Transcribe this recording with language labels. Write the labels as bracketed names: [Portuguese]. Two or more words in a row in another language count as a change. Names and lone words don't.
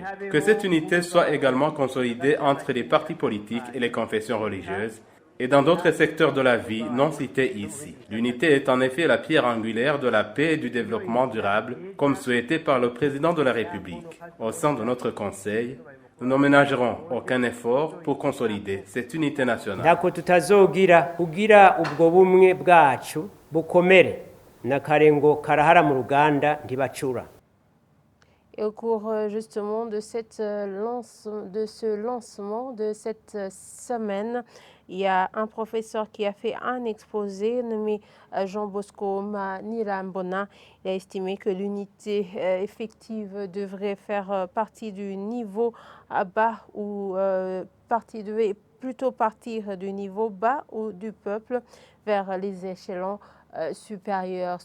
[French] Que cette unité soit également consolidée entre les partis politiques et les confessions religieuses, et dans d'autres secteurs de la vie non cités ici. L'unité est en effet la pierre angulaire de la paix et du développement durable, comme souhaité par le président de la République. Au sein de notre Conseil, nous ne ménagerons aucun effort pour consolider cette unité nationale. [Rundi] Ntako tutazogira kugira ubwo bumwe bwacu bukomere na karengo karahara mu ruganda ntibacura. [French] Et au cours justement de ce lancement de cette semaine, il y a un professeur qui a fait un exposé nommé Jean Bosco Manirambona. Il a estimé que l'unité effective devrait faire partie du niveau bas ou devait plutôt partir du niveau bas ou du peuple vers les échelons supérieurs.